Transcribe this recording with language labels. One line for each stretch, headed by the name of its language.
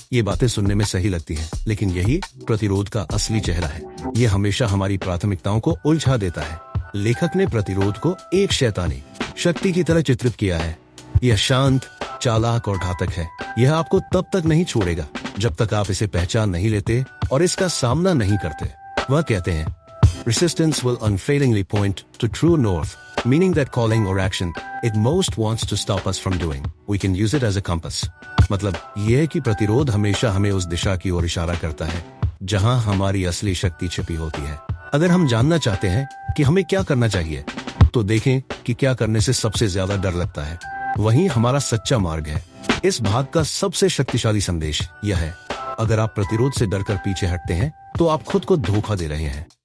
Hindi: ये बातें सुनने में सही लगती हैं, लेकिन यही प्रतिरोध का असली चेहरा है। ये हमेशा हमारी प्राथमिकताओं को उलझा देता है। लेखक ने प्रतिरोध को एक शैतानी शक्ति की तरह चित्रित किया है। यह शांत, चालाक और घातक है। यह आपको तब तक नहीं छोड़ेगा जब तक आप इसे पहचान नहीं लेते और इसका सामना नहीं करते। वह कहते हैं,
English: Resistance will unfailingly point to true north, meaning that calling or action it most wants to stop us from doing. We can use it as a compass.
Hindi: मतलब यह है कि प्रतिरोध हमेशा हमें उस दिशा की ओर इशारा करता है जहां हमारी असली शक्ति छिपी होती है। अगर हम जानना चाहते हैं कि हमें क्या करना चाहिए, तो देखें कि क्या करने से सबसे ज्यादा डर लगता है। वही हमारा सच्चा मार्ग है। इस भाग का सबसे शक्तिशाली संदेश यह है, अगर आप प्रतिरोध से डरकर पीछे हटते हैं तो आप खुद को धोखा दे रहे हैं।